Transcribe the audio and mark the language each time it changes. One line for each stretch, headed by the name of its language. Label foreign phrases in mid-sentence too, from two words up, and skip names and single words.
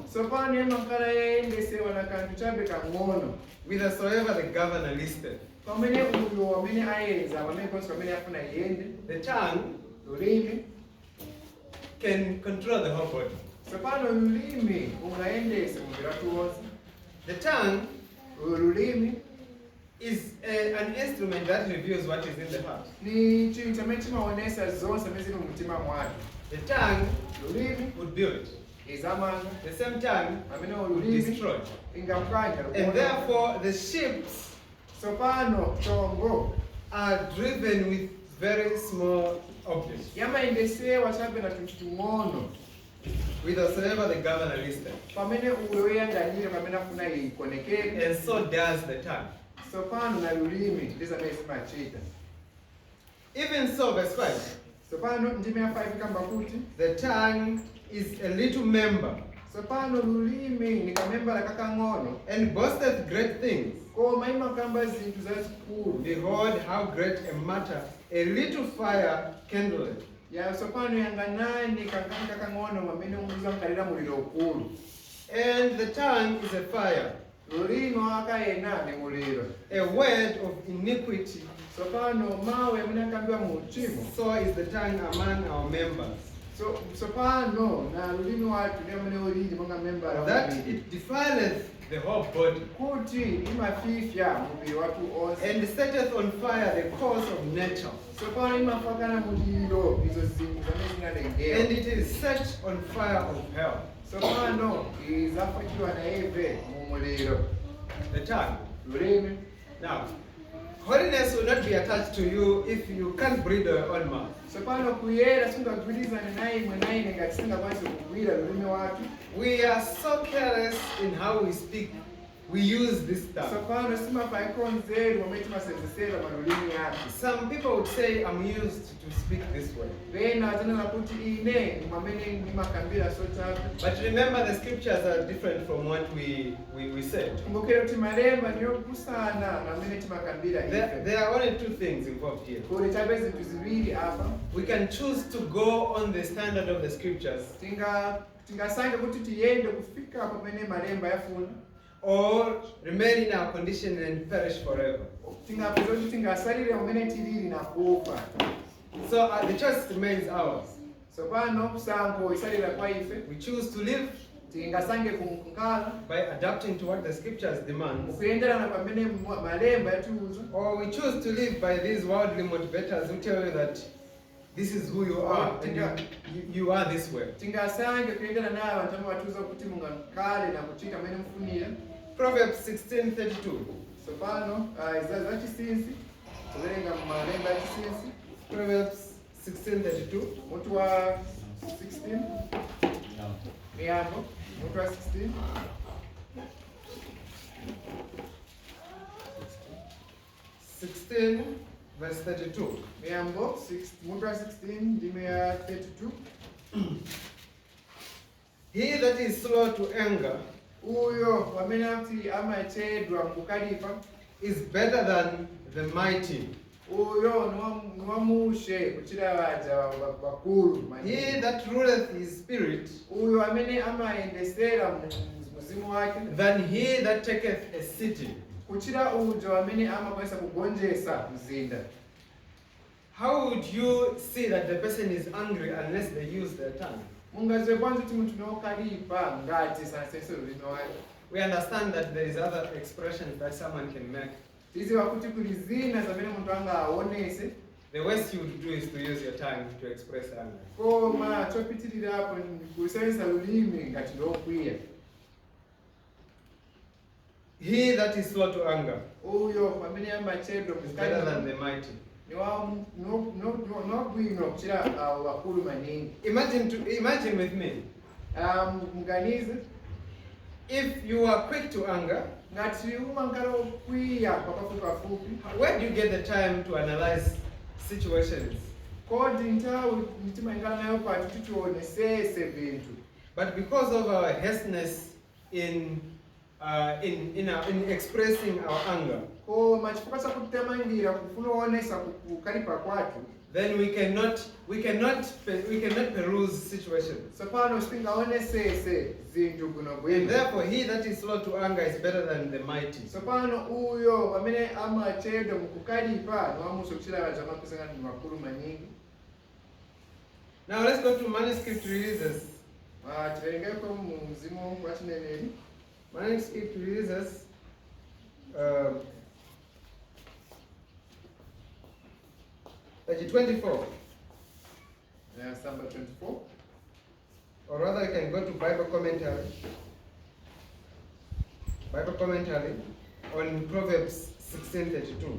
Nyanja: tsopano yamakhala yayendesewa na kanthu chabe kang'ono,
English: whithersoever the governor listeth.
Nyanja: pamene uyo amene ayenza pamene konse pamene afuna iyende.
English: The tongue
Nyanja: Ulimi
English: can control the whole body.
Nyanja: tsopano ulimi ungayendese muviri wake wonse.
English: The tongue
Nyanja: Ulimi
English: is an instrument that reveals what is in the heart.
Nyanja: Ni chintu chamene chimaonesa zonse zimene zili mumtima mwake.
English: The tongue
Nyanja: Lulimi
English: would build.
Nyanja: izamanga.
English: The same tongue
Nyanja: Amene
English: would
Nyanja: ululimi
English: destroy.
Nyanja: ingapwanya.
English: And therefore, the ships
Nyanja: Sopano chongo
English: are driven with very small objects,
Nyanja: yamaendesewa chabe na tuntu tung'ono
English: whithersoever the governor listed.
Nyanja: pamene uyo yanganyira pamene afuna ikonekeke.
English: And so does the tongue.
Nyanja: Sopano na lulimi ndizamene zimachita.
English: Even so, verse 5,
Nyanja: Sopano ndime ya 5 kamba kuti
English: the tongue is a little member
Nyanja: sopano lulimi ni kamembala kakang'ono
English: and boasteth great things.
Nyanja: koma imakamba zinthu zazikulu.
English: Behold, how great a matter a little fire kindleth.
Nyanja: Ya sopano yanganani kankani kakang'ono pamene umuza mkalira muliro ukulu.
English: And the tongue is a fire,
Nyanja: Lulimi wakayena ni muliro.
English: a word of iniquity.
Nyanja: Sopano mawe amene akambiwa mu uchimo.
English: So is the tongue among our members,
Nyanja: Sopano na lulimi watu ni amene ulili monga membala
English: that
Nyanja: wamili.
English: it defileth the whole body,
Nyanja: Kuti imafifya mubiri watu onse.
English: and setteth on fire the course of nature.
Nyanja: Sopano imafakana muliro izo zinthu zamene zinalengera.
English: And it is set on fire of hell.
Nyanja: Sopano izafakiwa na eve mu muliro.
English: The tongue.
Nyanja: Lulimi.
English: Now, holiness will not be attached to you if you can't bridle your own mouth.
Nyanja: Sopano kuyera singagwirizane naye imwe naine ngati singakwanise kugwira lulimi watu.
English: We are so careless in how we speak. We use this stuff.
Nyanja: Sopano simapaiko nzeru wamene timasenzesera malulimi yake.
English: Some people would say, I'm used to speak this way.
Nyanja: Vena atanena kuti ine mwamene ndimakambira sochabe.
English: But remember, the scriptures are different from what we said.
Nyanja: Kumbukira kuti malemba niyo kusana na amene timakambira ife.
English: There are only two things involved here.
Nyanja: Kuli chabe zinthu ziwiri apa.
English: We can choose to go on the standard of the scriptures,
Nyanja: Tingasankha kuti tiyende kufika pamene malemba yafuna.
English: or remain in our condition and perish forever.
Nyanja: Tingapeza kuti tingasalire pamene tilili na kufa.
English: So the choice remains ours.
Nyanja: Sopano kusankho isalira kwa ife.
English: We choose to live
Nyanja: Tingasankhe kunkhala
English: by adapting to what the scriptures demand,
Nyanja: kuyenderana pamene malemba yatiuza.
English: or we choose to live by these worldly motivators who tell you that this is who you are and you are this way.
Nyanja: Tingasankhe kuyendera naye anthu amene watiuza kuti mungakhale na kuchita mmene mufunira.
English: Proverbs 16:32.
Nyanja: Sopano zachisinsi kuwerenga malemba yachisinsi.
English: Proverbs 16:32.
Nyanja: Mutu wa 16 miyambo mutu wa 16
English: 16 verse 32.
Nyanja: miyambo mutu wa 16 ndime ya 32.
English: He that is slow to anger
Nyanja: Uyo pamene ati amachedwa mukukalipa
English: is better than the mighty.
Nyanja: uyo niwamushe kuchira vaja vakulu.
English: He that ruleth his spirit
Nyanja: Uyo amene amayendesera muzimu wake
English: than he that taketh a city.
Nyanja: kuchira ujo amene amakwanisa kugonjesa mzinda.
English: How would you see that the person is angry unless they use their tongue?
Nyanja: Mungaziwe kwanza kuti munthu nokalipa ngati sanasese lulimi wake.
English: We understand that there is other expressions that someone can make.
Nyanja: Tiziwa kuti kuli zina zamene munthu angaonese.
English: The worst you would do is to use your tongue to express anger.
Nyanja: Koma chopitirirapo kusenzesa lulimi ngati lokwiya.
English: He that is slow to anger
Nyanja: Uyo pamene amachedwa
English: is better than the mighty.
Nyanja: nobwino kuchira vakulu maningi.
English: Imagine with me,
Nyanja: Muganize
English: if you are quick to anger,
Nyanja: ngati umankala okwiya papafupi.
English: where do you get the time to analyze situations?
Nyanja: Kodi nthawi mitima ingala nayo pati titionesese vinthu.
English: But because of our harshness in expressing our anger,
Nyanja: Koma chifukwa cha kutamangira kufuna kuonesa kukalipa kwatu.
English: then we cannot peruse situations.
Nyanja: Sopano sitingaonesese zinthu kuno
English: And
Nyanja: bwino.
English: therefore, he that is slow to anger is better than the mighty.
Nyanja: Sopano uyo amene amachedwa mukukalipa niwamuso kuchira vaja makusanga ndi makulu maningi.
English: Now let's go to manuscript releases.
Nyanja: Tiverengeko mu mzimu wa chineneri.
English: Manuscript releases Page 24. Yes, number 24. Or rather, you can go to Bible commentary. Bible commentary on Proverbs 16:32.